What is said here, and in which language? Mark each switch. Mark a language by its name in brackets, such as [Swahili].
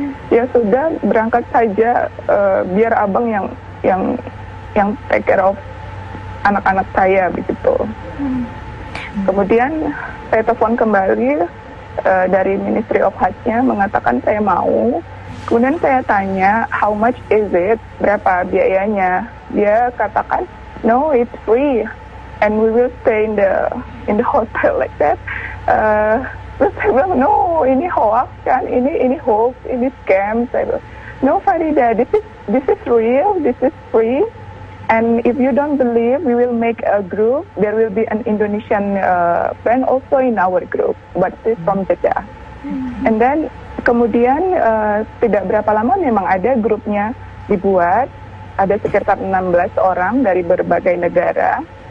[Indonesian] Ya sudah, berangkat saja, biar abang yang [English] take care of [Indonesian] anak-anak saya begitu. Kemudian saya telepon kembali dari Ministry of Hajj-nya mengatakan saya mau. Kemudian saya tanya, [English] how much is it? [Indonesian] Berapa biayanya? Dia katakan, [English] no, it's free, and we will stay in the hotel like that. [Indonesian] Terus saya bilang, no, ini hoax kan, ini hoax, ini scam. Saya bilang, [English] no Farida, this is real, this is free, and if you don't believe, we will make a group. There will be an Indonesian friend also in our group, but it's from Jeddah. And then [Indonesian] kemudian tidak berapa lama memang ada grupnya dibuat, ada sekitar 16 orang dari berbagai negara.